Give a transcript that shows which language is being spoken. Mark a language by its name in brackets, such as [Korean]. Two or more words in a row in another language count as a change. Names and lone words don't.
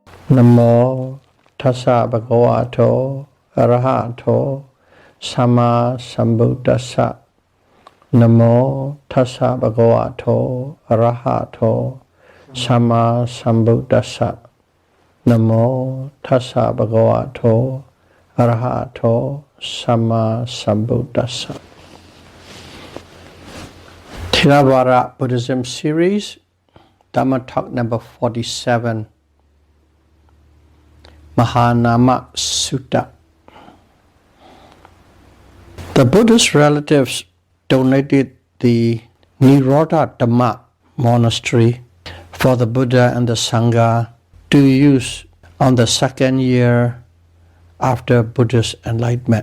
[Pali] Namo tassa bhagavato arahato sama sambuddhassa. Namo tassa bhagavato arahato sama sambuddhassa. Namo tassa bhagavato arahato sama sambuddhassa. [English] Theravada Buddhism series, Dhamma talk number 47. Mahanama Sutta. The Buddhist relatives donated the Nirodha Dhamma monastery for the Buddha and the Sangha to use on the second year after Buddha's enlightenment.